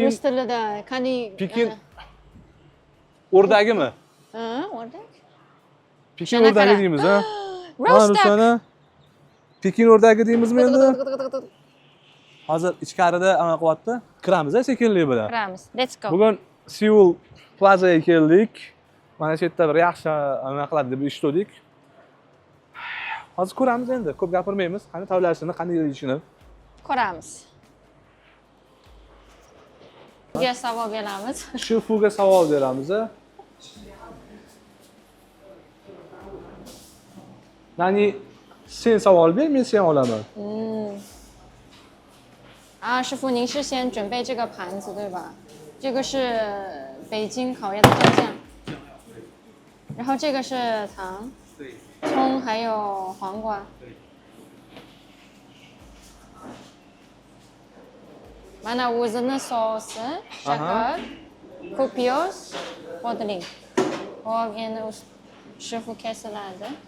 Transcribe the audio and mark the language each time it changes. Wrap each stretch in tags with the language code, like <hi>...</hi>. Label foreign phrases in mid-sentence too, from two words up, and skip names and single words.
<uz>Rus tilida qanday? Pekin o'rdagimi? Ha, o'rdak. Pekin o'rdagi deymiz, ha? Roast. Pekin o'rdagi deymizmi endi? Hozir ichkarida ana qilyapti. Kiramiz-a sekinlik bilan. Kiramiz.</uz> <en>Let's go.</en> <uz>Bugun Seoul Plazaga keldik. Mana shu yerda bir yaxshi ana qiladi deb eshitdik. Hozir ko'ramiz endi, ko'p gapirmaymiz. Qani tayyorlashini, qanday yeyishini ko'ramiz. Sizga savol beramiz. Shefuga savol beramiz. Ya'ni sen savol ber, men sen olaman.</uz> <zh>师傅，您是先准备这个盘子对吧？这个是北京烤鸭的蘸酱，然后这个是糖、葱还有黄瓜。</zh> <uz>Mana o'zini sousi, shakar, ko'pyoz, bodring. Hop, endi shifu kesiladi.</uz>